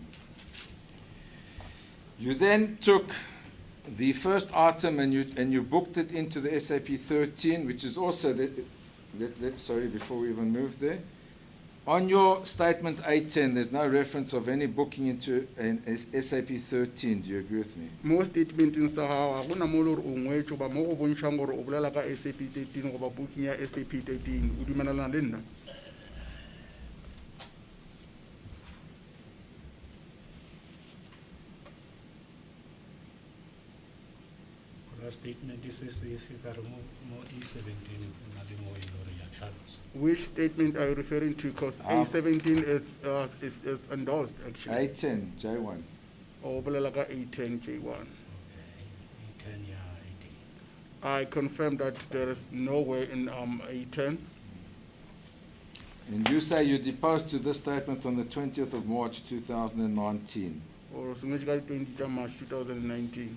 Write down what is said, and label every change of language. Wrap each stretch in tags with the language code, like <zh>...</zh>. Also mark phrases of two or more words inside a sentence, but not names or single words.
<en>You then took the first item and you booked it into the SAP 13, which is also sorry, before we even move there, On your statement 810, there's no reference of any booking into an SAP 13. Do you agree with me?</en> <nso>Mo statementeng sa gago ga gona mo le gore o ngwetse goba mo go bontšhang gore o bolela ka SAP 13 goba booking ya SAP 13 o dumelelana le nna?</nso> <en>Statement is Which statement are you referring to? Because A17 is endorsed actually. 810, J1.</en> <nso>O bolela ka A10 J1.</nso> <en>Okay, 10 yeah, 18. I confirm that there is nowhere in A10. And you say you deposed to this statement on the 20th of March 2019. Or 20 March 2019.</en>